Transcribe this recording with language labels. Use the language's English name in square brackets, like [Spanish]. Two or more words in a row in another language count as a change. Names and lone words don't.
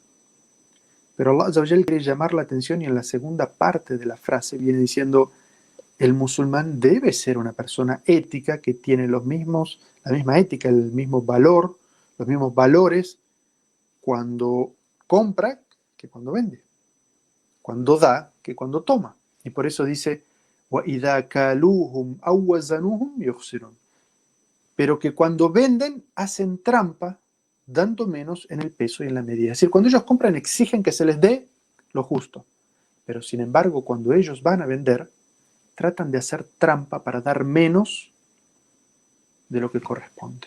[Spanish] Pero Allah [Arabic] عز وجل [Spanish] quiere llamar la atención, y en la segunda parte de la frase viene diciendo, el musulmán debe ser una persona ética que tiene la misma ética, el mismo valor, los mismos valores cuando compra que cuando vende, cuando da que cuando toma. Y por eso dice, [Arabic] وَإِذَا كَالُوهُمْ أَوْ وَزَنُوهُمْ يُخْسِرُونَ. [Spanish] Pero que cuando venden hacen trampa, dando menos en el peso y en la medida. Es decir, cuando ellos compran exigen que se les dé lo justo, pero sin embargo cuando ellos van a vender tratan de hacer trampa para dar menos de lo que corresponde.